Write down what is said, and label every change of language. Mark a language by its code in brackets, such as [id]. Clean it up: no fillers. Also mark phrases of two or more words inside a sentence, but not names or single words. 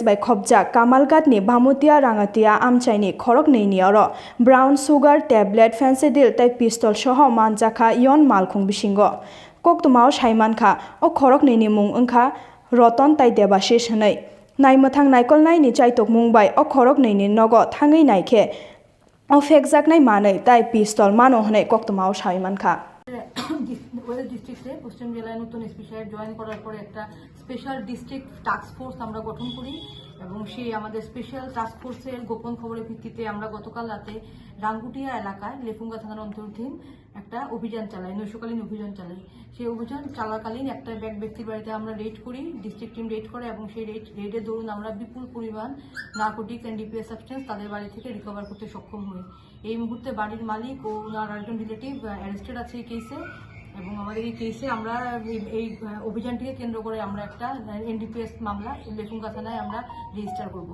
[trp] by khobjak kamalgatni bamutia rangatia amchaini khorok neini oro [en] brown sugar tablet [trp] fencidil tai pistol soho manjakha yon malkhung bisingo koktumao saimankha o khorok neini mung wngkha roton tai debashis hnai naimthang naikol naini chaitok mungbai o khorok neini nogo thangai naikhe o fekjaknai manai tai pistol mano hnai koktumao saimankha [en] west districte [bn] পশ্চিম জেলায় নতুন এসপি সাহেব জয়েন করার পরে একটা [en] special district task force [bn] আমরা গঠন করি এবং সেই আমাদের [en] special task forcer [bn] গোপন খবরের ভিত্তিতে আমরা গতকাল রাতে রাঙ্গুটিয়া এলাকায় লেফুঙ্গা থানার অন্তর্গত একটা অভিযান চালাই নৈশকালীন অভিযান চালাই সেই অভিযান চলাকালীন একটা ব্যক্তির বাড়িতে আমরা রেড করি [en] district team raid [bn] করে এবং সেই রেডের দরুন আমরা বিপুল পরিমাণ [en] narcotic and DPS substance [bn] তাদের বাড়ি থেকে রিকভার করতে সক্ষম হই এই মুহূর্তে বাড়ির মালিক ও ওনার আরেকজন [en] relative arrested [bn] আছে এই কেসে এবং আমাদের এই কেসে আমরা এই অভিযানটিকে কেন্দ্র করে আমরা একটা এনডিপিএস মামলা লেফুঙ্গা থানায় আমরা রেজিস্টার করব।